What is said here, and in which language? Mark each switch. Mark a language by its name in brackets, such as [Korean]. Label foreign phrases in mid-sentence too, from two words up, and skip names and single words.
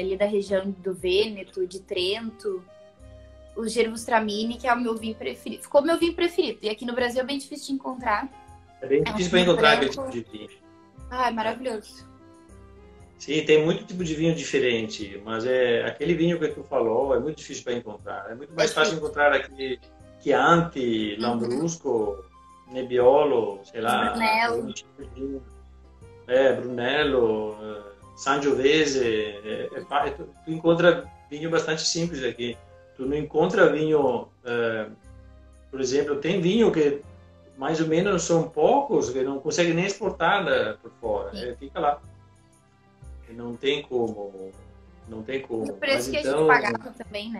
[Portuguese] Ali da região do Vêneto, de Trento. O Gewürztraminer, que é o meu vinho preferido. Ficou meu vinho preferido. E aqui no Brasil é bem difícil de encontrar. É bem difícil para encontrar aquele tipo de vinho. É maravilhoso. Sim, tem muito tipo de vinho diferente, mas aquele vinho que tu falou é muito difícil para encontrar. É muito mais fácil encontrar aqui Chianti, Lambrusco, Nebbiolo, sei lá. Brunello. Brunello, Sangiovese. Tu encontra vinho bastante simples aqui. Tu não encontra vinho, por exemplo, tem vinho que mais ou menos são poucos, que não conseguem nem exportar por fora. Fica lá. Não tem como. E o preço que a gente pagava também, né?